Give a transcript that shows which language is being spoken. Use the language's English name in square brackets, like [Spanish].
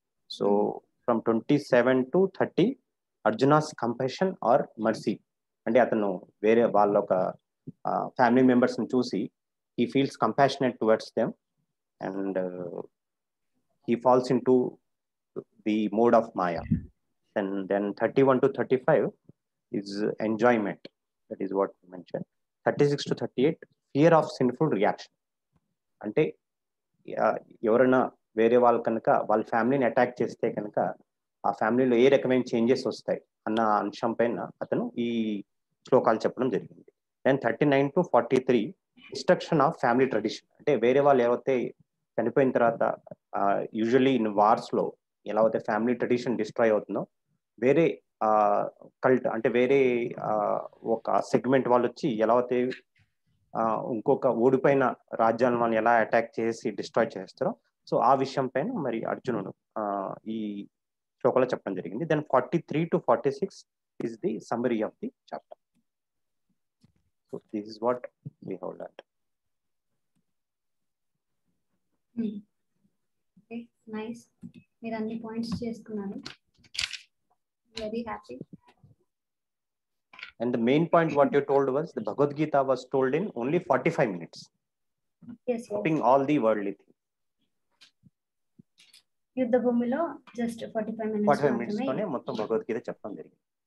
[English] so from 27 to 30 Arjuna's compassion or mercy, [Telugu] అంటే అతను వేరే వాళ్ళ ఒక ఫ్యామిలీ మెంబర్స్ని చూసి [English] he feels compassionate towards them and he falls into the mode of Maya. And then 31 to 35 is enjoyment, that is what we mentioned. 36 to 38 fear of sinful reaction, [Telugu] అంటే ఎవరైనా వేరే వాళ్ళు కనుక వాళ్ళ ఫ్యామిలీని అటాక్ చేస్తే కనుక ఆ ఫ్యామిలీలో ఏ రకమైన చేంజెస్ వస్తాయి అన్న అంశం పైన అతను ఈ శ్లోకాలు చెప్పడం జరిగింది. Then 39 to 43 destruction of family tradition, అంటే వేరే వాళ్ళు ఎవరైతే చనిపోయిన తర్వాత యూజువల్లీ ఇన్ వార్స్లో ఎలా అయితే ఫ్యామిలీ ట్రెడిషన్ డిస్ట్రాయ్ అవుతుందో వేరే కల్ట్ అంటే వేరే ఒక సెగ్మెంట్ వాళ్ళు వచ్చి ఎలా అయితే ఇంకొక ఓడిపోయిన రాజ్యాలను వాళ్ళు ఎలా అటాక్ చేసి డిస్ట్రాయ్ చేస్తారో, సో ఆ విషయం పైన మరి అర్జునుడు ఈ శ్లోకంలో చెప్పడం జరిగింది. [English] Then 43 to 46 is the summary of the chapter. So this is what we have learned. Okay, nice. [Telugu] మీరు అన్ని పాయింట్స్ చేసుకున్నారు. [English] Very happy. And the main point what you told was the Bhagavad Gita was told in only 45 minutes. Yes, stopping all the worldly things. [Telugu] యుద్ధ భూమిలో just 45 minutes 45 minutes తోనే మొత్తం భగవద్గీత చెప్పడం జరిగింది.